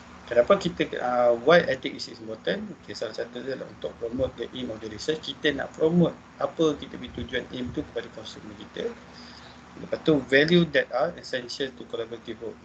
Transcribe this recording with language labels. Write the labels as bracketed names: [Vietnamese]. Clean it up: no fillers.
[Malay] Kenapa kita [English] why ethics is important? Okay, [Malay] salah satu adalah untuk [English] promote the aim of the research. [Malay] Kita nak promote apa kita punya tujuan aim tu kepada consumer kita. Lepas tu [English] value that are essential to collaborative work.